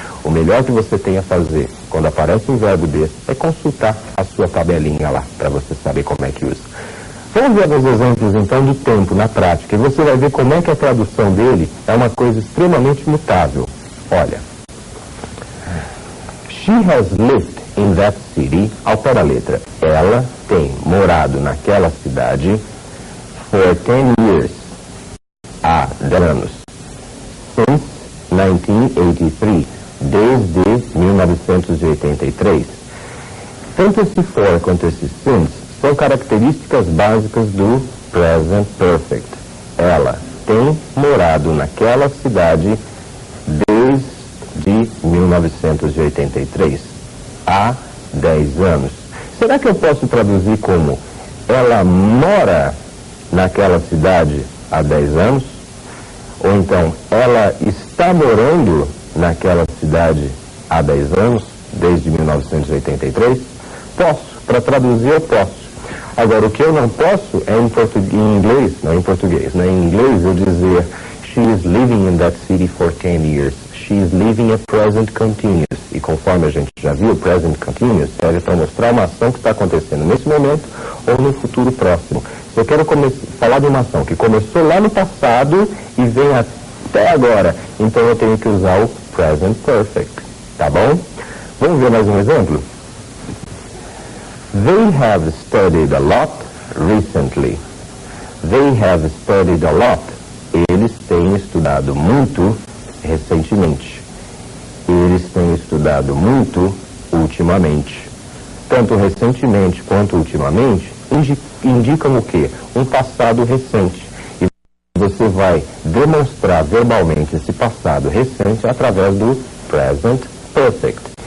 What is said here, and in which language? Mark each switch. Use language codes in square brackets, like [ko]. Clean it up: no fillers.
[pt] O melhor que você tem a fazer quando aparece um verbo desse é consultar a sua tabelinha lá, para você saber como é que usa. Vamos ver alguns exemplos, então, do tempo na prática. E você vai ver como é que a tradução dele é uma coisa extremamente mutável. Olha. [en] She has lived in that city, [pt] ao pé da letra. Ela tem morado naquela cidade [en] for 10 years. [pt] Há 10 anos. [en] Since 1983. [pt] Desde 1983. Tanto esse for quanto esse since são características básicas do present perfect. Ela tem morado naquela cidade desde 1983. Há 10 anos. Será que eu posso traduzir como ela mora naquela cidade há 10 anos? Ou então, ela está morando naquela cidade há 10 anos, desde 1983? Posso. Para traduzir, eu posso. Agora, o que eu não posso é em inglês, não em português, né? Em inglês eu dizer [en] she is living in that city for 10 years. She is living a present continuous. [pt] E conforme a gente já viu, present continuous serve para mostrar uma ação que está acontecendo nesse momento ou no futuro próximo. Se eu quero falar de uma ação que começou lá no passado e vem até agora, então eu tenho que usar o present perfect, tá bom? Vamos ver mais um exemplo? [en] They have studied a lot recently. They have studied a lot. [pt] Eles têm estudado muito recentemente. Eles têm estudado muito ultimamente. Tanto recentemente quanto ultimamente indicam o quê? Um passado recente. E você vai demonstrar verbalmente esse passado recente através do present perfect.